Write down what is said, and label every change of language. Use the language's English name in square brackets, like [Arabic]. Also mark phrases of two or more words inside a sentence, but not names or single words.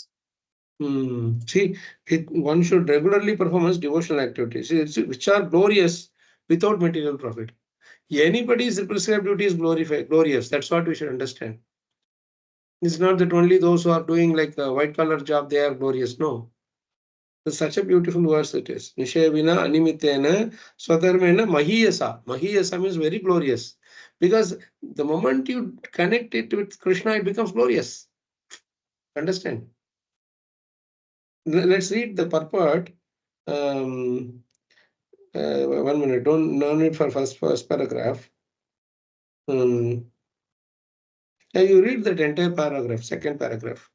[English] See, one should regularly perform his devotional activities, which are glorious without material profit. Anybody's prescribed duty is glorious. That's what we should understand. It's not that only those who are doing like a white collar job, they are glorious. No. It's such a beautiful verse it is. [Sanskrit] निषेवितेन अनिमित्तेन स्वधर्मेण महीयसा. [English] Mahiyasa means very glorious. Because the moment you connect it with Krishna, it becomes glorious. Understand? Let's read the purport. 1 minute. No need for first paragraph. Yeah, you read that entire paragraph, 2nd paragraph.